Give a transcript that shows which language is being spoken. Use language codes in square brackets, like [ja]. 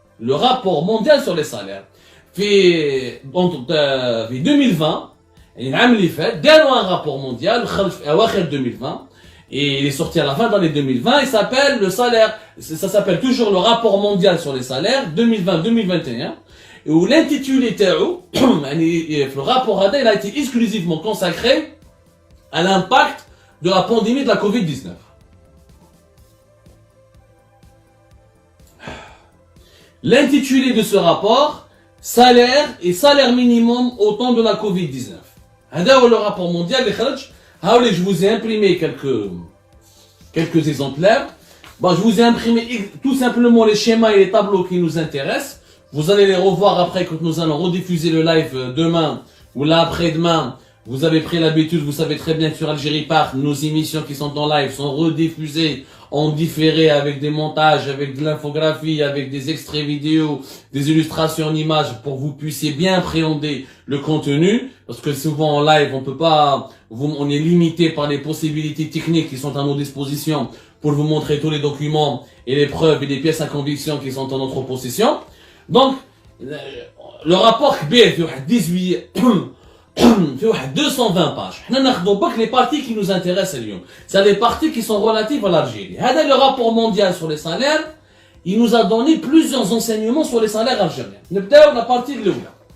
[fr] Le rapport mondial sur les salaires. [ar] في 2020, العام اللي فات, داروا [fr] un rapport mondial, [ar] في أواخر 2020, [fr] et il est sorti à la fin de l'année 2020, il s'appelle le salaire, ça s'appelle toujours le rapport mondial sur les salaires, 2020-2021, où l'intitulé [ar] تاعو, [fr] le rapport il a été exclusivement consacré à l'impact de la pandémie de la Covid-19. L'intitulé de ce rapport, salaire et salaire minimum au temps de la Covid-19. [ar] هذا هو [fr] le rapport mondial [ar] اللي خرج. [fr] Je vous ai imprimé quelques exemplaires. Bon, je vous ai imprimé tout simplement les schémas et les tableaux qui nous intéressent. Vous allez les revoir après quand nous allons rediffuser le live demain ou là après-demain. Vous avez pris l'habitude, vous savez très bien que sur Algérie Part, nos émissions qui sont en live sont rediffusées en différé avec des montages, avec de l'infographie, avec des extraits vidéo, des illustrations en images pour que vous puissiez bien appréhender le contenu. Parce que souvent en live, on peut pas, on est limité par les possibilités techniques qui sont à nos dispositions pour vous montrer tous les documents et les preuves et les pièces à conviction qui sont en notre possession. Donc, le rapport [ar] كبير في واحد 18 في واحد 220 [fr] pages. [ar] حنا ناخذوا برك [fr] les parties qui nous intéressent [ar] اليوم. [fr] C'est les parties qui sont relatives à l'Algérie. [ar] هذا [fr] le rapport mondial sur les salaires, il nous a donné plusieurs enseignements sur les salaires algériens. [ar] نبداو [fr] la partie [ar] الأولى.